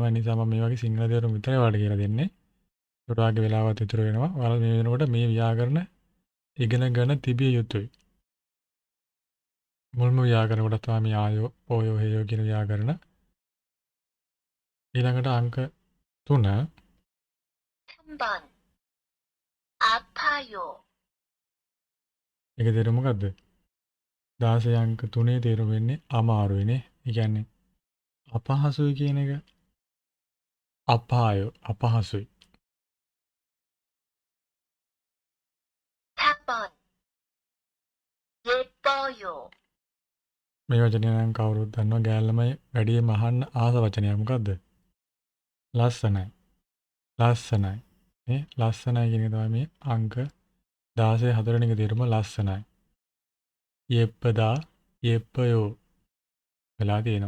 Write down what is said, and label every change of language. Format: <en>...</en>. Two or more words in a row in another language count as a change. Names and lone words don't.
<si>ඒ නිසා මම මේ වගේ සිංහල දේවල් විතරයි ඔයාලට කියලා දෙන්නේ. ඒකට වාගේ වෙලාවත් ඉතුරු වෙනවා. ඔයාලා මේ වෙනකොට මේ ව්‍යාකරණ ඉගෙනගෙන තිබිය යුතුයි. මුල්ම ව්‍යාකරණ කොට තමයි මේ</si> <ko>아요 어요 해요</ko> <si>කියන ව්‍යාකරණ. ඊළඟට අංක 3</si> <ko>3번 아파요</ko> <si>ඒක තේරුම මොකද්ද? 16 අංක 3 තේරුම වෙන්නේ අමාරුයිනේ. ඒ කියන්නේ අපහසුයි කියන එක. අපායෝ අපහසුයි.</si> <ko>4번 예뻐요</ko> <si>මේ වචනේ නම් කවුරුත් දන්නවා ගෑල්ලමයි වැඩිම අහන්න ආස වචනයක් මොකද්ද? ලස්සනයි. ලස්සනයි. මේ ලස්සනයි කියන එක තමයි මේ අංක 16 හතරවෙනි එක තේරුම ලස්සනයි.</si> <ko>예쁘다 예뻐요</ko> <si>වෙලා තියෙනවා.</si>